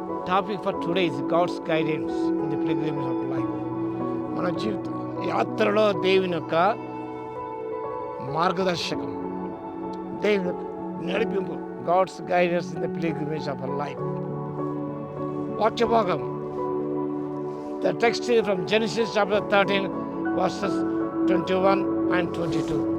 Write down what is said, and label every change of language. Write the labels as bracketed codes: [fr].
[en] Topic for today is God's guidance in the pilgrimage of life. [te] మన జీవిత యాత్రలో దేవుని యొక్క మార్గదర్శకం, దేవుని నడిపింపు. [en] God's guidance in the pilgrimage of our life. [te] వాక్యభాగం. [en] The text is from Genesis chapter 13 verses 21 and 22.